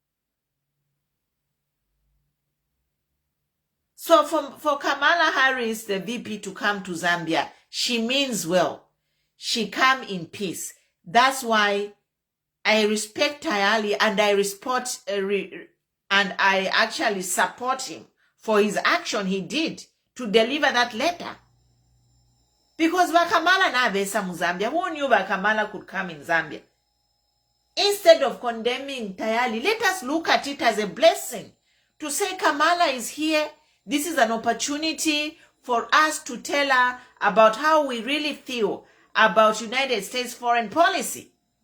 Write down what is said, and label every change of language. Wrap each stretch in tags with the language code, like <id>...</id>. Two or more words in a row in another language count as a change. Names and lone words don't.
<en>So for Kamala Harris, the VP, to come to Zambia, she means well. She come in peace. That's why I respect Tayali and I actually support him for his action he did to deliver that letter.</en> <bem>Because Bakamala na besa mu Zambia,</bem> <en>who knew Bakamala could come in Zambia? Instead of condemning Tayali, let us look at it as a blessing to say Kamala is here. This is an opportunity for us to tell her about how we really feel about United States foreign policy.</en>